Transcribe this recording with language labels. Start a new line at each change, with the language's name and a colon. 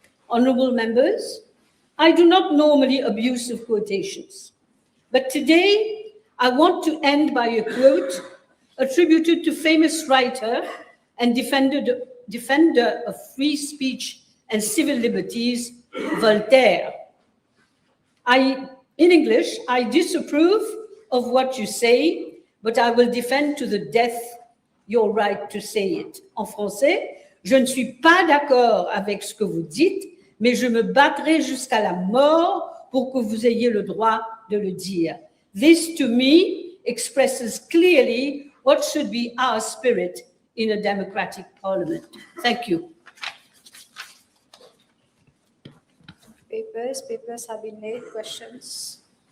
English: Honourable members, I do not normally abuse of quotations, but today I want to end by a quote attributed to famous writer and defender of free speech and civil liberties, Voltaire. In English, I disapprove of what you say, but I will defend to the death your right to say it.
French: En français, je ne suis pas d'accord avec ce que vous dites, mais je me battrai jusqu'à la mort pour que vous ayez le droit de le dire.
English: This, to me, expresses clearly what should be our spirit in a democratic parliament. Thank you. Papers have been laid. Questions?